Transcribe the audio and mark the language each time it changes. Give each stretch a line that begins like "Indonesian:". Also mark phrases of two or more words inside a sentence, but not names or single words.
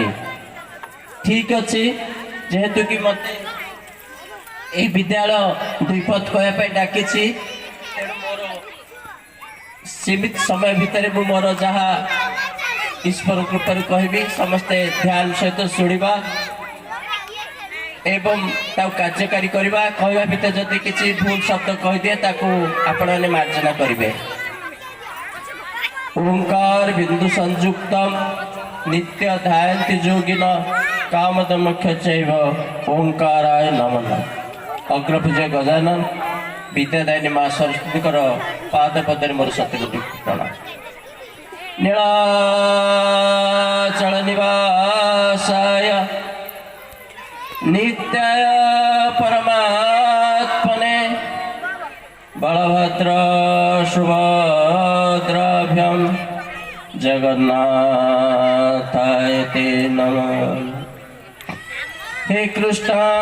Odia: ଠିକ ଅଛି, ଯେହେତୁ କି ମତେ ଏହି ବିଦ୍ୟାଳୟ ଦୁଇପଥ କହିବା ପାଇଁ ଡାକିଛି, ତେଣୁ ମୋର ସୀମିତ ସମୟ ଭିତରେ ମୁଁ ମୋର ଯାହା ଈଶ୍ୱର କୃପାରୁ କହିବି ସମସ୍ତେ ଧ୍ୟାନ ସହିତ ଶୁଣିବା ଏବଂ ତାକୁ କାର୍ଯ୍ୟକାରୀ କରିବା। କହିବା ଭିତରେ ଯଦି କିଛି ଭୁଲ ଶବ୍ଦ କହିଦିଏ ତାକୁ ଆପଣମାନେ ମାର୍ଜନା କରିବେ।
Sanskrit: ओंकार बिंदु संयुक्तम नित्य ध्यायन्ति योगिन कामदमोक्ष चैव ओंकाराय नमः।
Odia: ଅଗ୍ରପୂଜ୍ୟ ଗଜାନନ ବିଦ୍ୟାଦାୟିନୀ ମାଁ ସରସ୍ୱତୀ ପାଦ ପଦରେ ମୋର ସତ୍ୟକୋଟି ପ୍ରଣାମ।
Sanskrit: नीलाचल निवासाय नित्याय परमात्मने बलभद्र सुभद्राभ्यां जगन्नाथाय ते नमः। हे कृष्ण